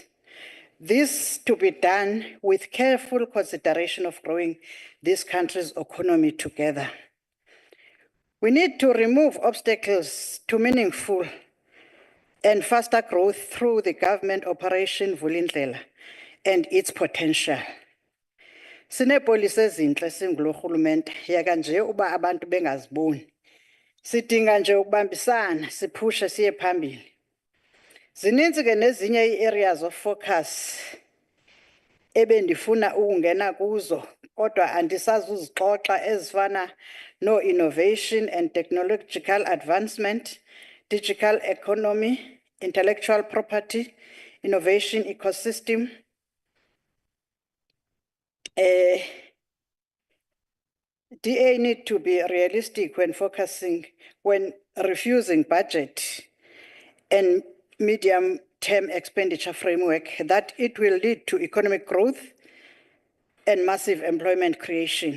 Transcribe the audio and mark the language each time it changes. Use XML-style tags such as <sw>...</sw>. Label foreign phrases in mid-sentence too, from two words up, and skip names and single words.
<en>This to be done with careful consideration of growing this country's economy together. We need to remove obstacles to meaningful and faster growth through the government operation Vulindlela and its potential.</en> <xh>Sinepolisi ezinhle singulo rhulumente yaka nje uba abantu bengaziboni. Sidinga nje ukubambisana siphushe siye phambili. Zininzi ke nezinye ii-areas</xh> <en>of focus</en> <xh>ebendifuna ukungena kuzo kodwa andisazuzixoxa ezifana no</xh> <en>innovation and technological advancement, digital economy, intellectual property, innovation ecosystem. DA need to be realistic when refusing budget and medium-term expenditure framework that it will lead to economic growth and massive employment creation.</en>